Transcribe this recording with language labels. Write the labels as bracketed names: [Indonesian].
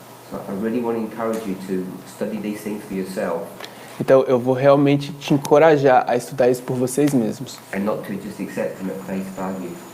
[English] So I really want to encourage you to study these things for yourself. [Portuguese] Então eu vou realmente te encorajar a estudar isso por vocês mesmos. [English] And not to just accept them at face value.